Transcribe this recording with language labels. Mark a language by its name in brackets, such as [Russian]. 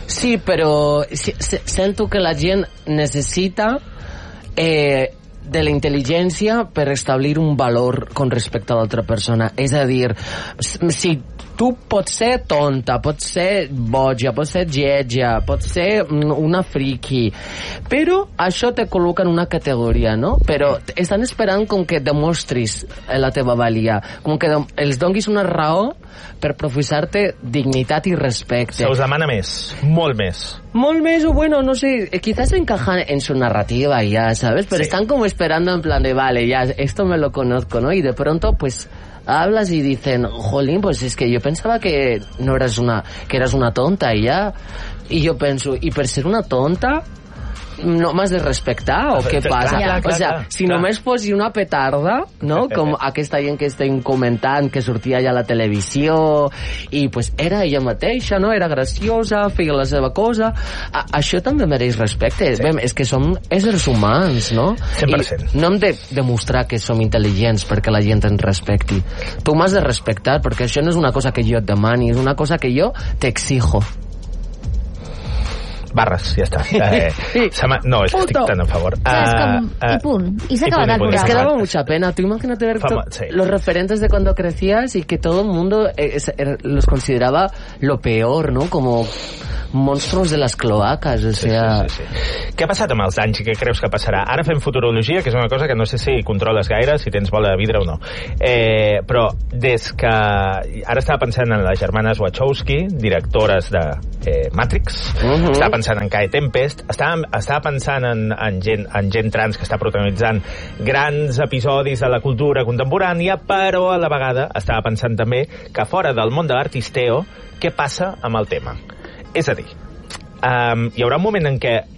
[Catalan] Sí, però sento que la gent necessita de la intel·ligència per establir un valor con respecte a l'altra persona, és a dir, si tu pots ser tonta, pots ser boja, pots ser lletja, pots ser una friki, però això te col·loca en una categoria, no? Però estan esperant com que demostris la teva valia, com que els donguis una raó per professar-te dignitat i respecte. Se us demana més, molt més. Molt més, [Spanish] o bueno, no sé, quizás encajan en su narrativa ya, ¿sabes? Pero sí. Están como esperando en plan de, vale, ya, esto me lo conozco, ¿no? Y de pronto, pues... hablas y dicen, jolín, pues es que yo pensaba que no eras una, que eras una tonta y ya. Y yo pienso, ¿y por ser una tonta no más de respectar o qué pasa? [Catalan] Clar, [Spanish] o sea, si no me fos una petarda, ¿no? [Catalan] Como aquesta gent que estem comentant que sortia ja a la televisió i pues era ella mateixa, no, era graciosa, feia la seva cosa, això també mereix respecte. Sí. Vem, és que som éssers humans, no? 100%. I no hem de demostrar que som intel·ligents perquè la gent ens respecti. Tu m'has de respectar perquè això no és una cosa que jo et demani, és una cosa que jo t'exijo. Barres, ja està. No, és que estic tan a favor. I punt. [Spanish] Es que daba mucha pena. Tu imagínate ver los referentes de cuando crecías y que todo el mundo los consideraba lo peor, ¿no? Como monstruos de las cloacas, o sea... Sí. [Catalan] Què ha passat amb els anys i què creus que passarà? Ara fem futurologia, que és una cosa que no sé si controles gaire, si tens bola de vidre o no. Però des que... Ara estava pensant en les germanes Wachowski, directores de Matrix. Estava pensant en Kai Tempest, estava pensant en gent trans que està protagonitzant grans episodis de la cultura contemporània, però a la vegada estava pensant també que fora del món de l'artisteo, què passa amb el tema? És a dir, hi haurà un moment en què